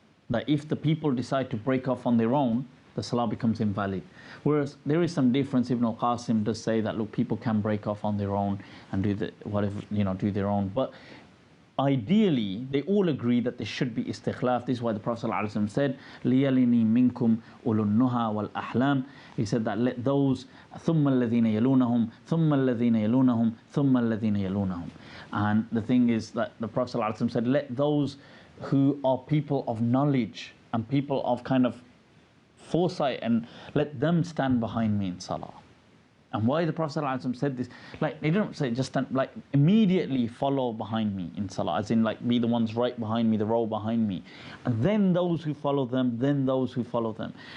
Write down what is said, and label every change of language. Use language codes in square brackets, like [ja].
[en] That if the people decide to break off on their own, the salah becomes invalid. Whereas there is some difference. Ibn al-Qasim does say that, look, people can break off on their own and do do their own. But ideally, they all agree that there should be istikhlaf. This is why the Prophet ﷺ said, [ar] لِيَلِنِي مِنْكُمْ أُولُو النُّهَى وَالْأَحْلَامِ. [en] He said that let those [ar] ثُمَّ الَّذِينَ يَلُونَهُم ثُمَّ الَّذِينَ يَلُونَهُم ثُمَّ الَّذِينَ يَلُونَهُم. [en] And the thing is that the Prophet ﷺ said, let those who are people of knowledge and people of kind of foresight, and let them stand behind me in salah. And why the Prophet ﷺ said this, like they don't say just stand, like immediately follow behind me in salah, as in like be the ones right behind me, the row behind me, and then those who follow them, then those who follow them.